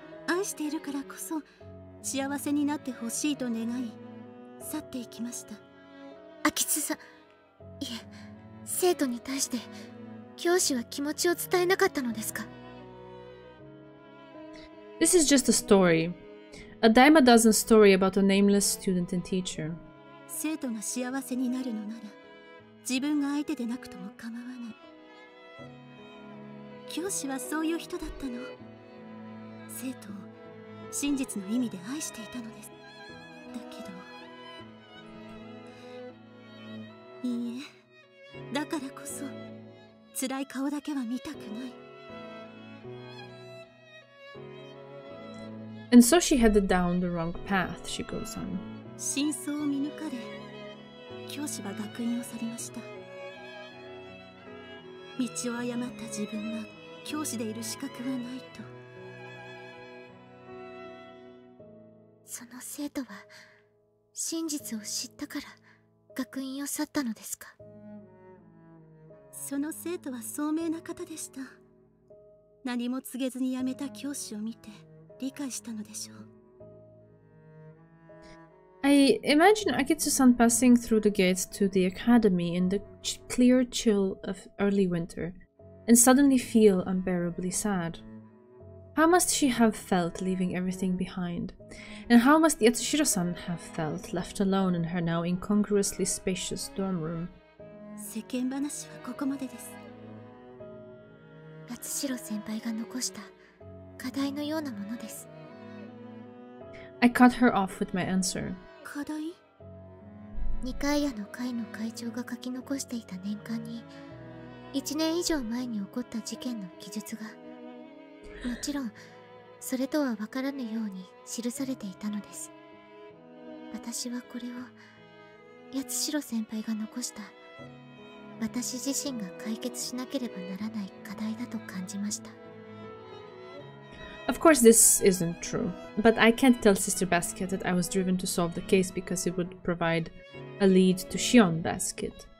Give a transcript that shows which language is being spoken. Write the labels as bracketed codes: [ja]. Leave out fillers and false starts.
[ja] 愛しているからこそ幸せになってほしいと願い去っていきました。秋津さん、いえ、生徒に対して教師は気持ちを伝えなかったのですか？ [en] This is just a story. A dime a dozen story about a nameless student and teacher. [ja] 生徒が幸せになるのなら自分が相手でなくとも構わない。教師はそういう人だったの。生徒を真実の意味で愛していたのです。だけどいいえ、だからこそ辛い顔だけは見たくない。 [en] And so she headed down the wrong path, she goes on. [ja] 真相を見抜かれ教師は学院を去りました。道を誤った自分は教師でいる資格はないと。その生徒は真実を知ったから学院を去ったのですか？その生徒は聡明な方でした。何も告げずに辞めた教師を見て理解したのでしょう。 [en] I imagine Akitsu-san passing through the gates to the academy in the clear chill of early winter, and suddenly feel unbearably sad. How must she have felt leaving everything behind? And how must Yatsushiro-san have felt left alone in her now incongruously spacious dorm room? [ja] 世間話はここまでです。八代先輩が残した課題のようなものです。 [en] I cut her off with my answer. [ja] 課題？二階屋の会の会長が書き残していた年間に1年以上前に起こった事件の記述が、もちろんそれとは分からぬように記されていたのです。私はこれを八代先輩が残した私自身が解決しなければならない課題だと感じました。 [en] Of course this isn't true, but I can't tell Sister Basket that I was driven to solve the case because it would provide a lead to Shion Basket.